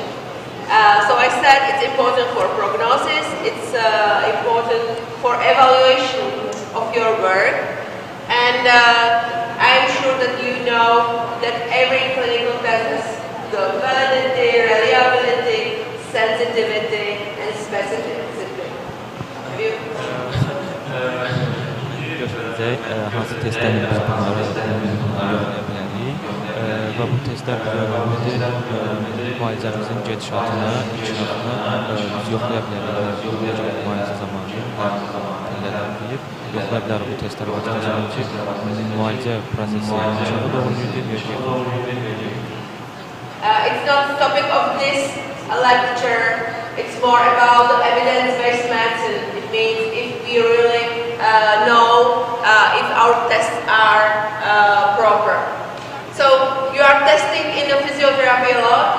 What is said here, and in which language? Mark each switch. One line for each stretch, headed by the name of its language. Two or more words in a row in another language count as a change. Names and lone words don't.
English: So I said it's important for prognosis, it's important for evaluation of your work, and I'm sure that you know that every clinical test has the validity, reliability, sensitivity, and specificity.
Azerbaijani: Göstərəcək hansı testlərlə biz bunları yoxlaya bilərik və bu testlər müalicəmizin gedişatına, inkişafına biz yoxlaya bilərik. Müalicə zamanı yoxlaya bilərik bu testlər vasitəsilə ki, müalicə prosesi inkişafı doğru gedir.
English: It's not the topic of this lecture. It's more about the evidence-based medicine. It means if we really know if our tests are proper. So you are testing in the physiotherapy a lot.